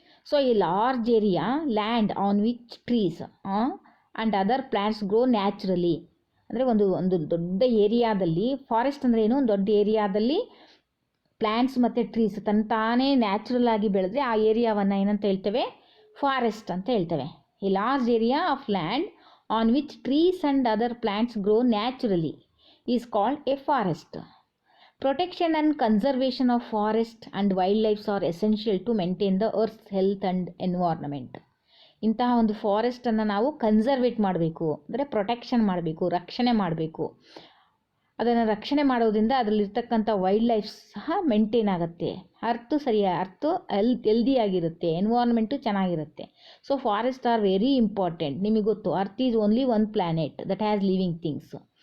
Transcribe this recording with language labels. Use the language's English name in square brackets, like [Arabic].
[English] So ಈ large area land on which trees and other plants grow naturally. [Kannada] ಅಂದರೆ ಒಂದು ದೊಡ್ಡ ಏರಿಯಾದಲ್ಲಿ, ಫಾರೆಸ್ಟ್ ಅಂದರೆ ಏನು? ಒಂದು ದೊಡ್ಡ ಏರಿಯಾದಲ್ಲಿ ಪ್ಲ್ಯಾಂಟ್ಸ್ ಮತ್ತು ಟ್ರೀಸ್ ತಾನೇ ನ್ಯಾಚುರಲ್ ಆಗಿ ಬೆಳೆದ್ರೆ ಆ ಏರಿಯಾವನ್ನು ಏನಂತ ಹೇಳ್ತೇವೆ? ಫಾರೆಸ್ಟ್ ಅಂತ ಹೇಳ್ತೇವೆ. [English] ಈ large area of land on which trees and other plants grow naturally is called a forest. Protection and conservation of forest and wildlife are essential to maintain the earth's health and environment. [Kannada] ಇಂತಹ ಒಂದು ಫಾರೆಸ್ಟನ್ನು ನಾವು ಕನ್ಸರ್ವೇಟ್ ಮಾಡಬೇಕು, ಅಂದರೆ protection ಮಾಡಬೇಕು, ರಕ್ಷಣೆ ಮಾಡಬೇಕು. ಅದನ್ನು ರಕ್ಷಣೆ ಮಾಡೋದ್ರಿಂದ ಅದರಲ್ಲಿರ್ತಕ್ಕಂಥ ವೈಲ್ಡ್ ಲೈಫ್ ಸಹ ಮೇಂಟೈನ್ ಆಗುತ್ತೆ. ಅರ್ತು ಹೆಲ್ದಿಯಾಗಿರುತ್ತೆ, ಎನ್ವೈರ್ನ್ಮೆಂಟು ಚೆನ್ನಾಗಿರುತ್ತೆ. [English] So forest are very important. [Kannada] ನಿಮಗೆ ಗೊತ್ತು, [English] Earth is only one planet that has living things.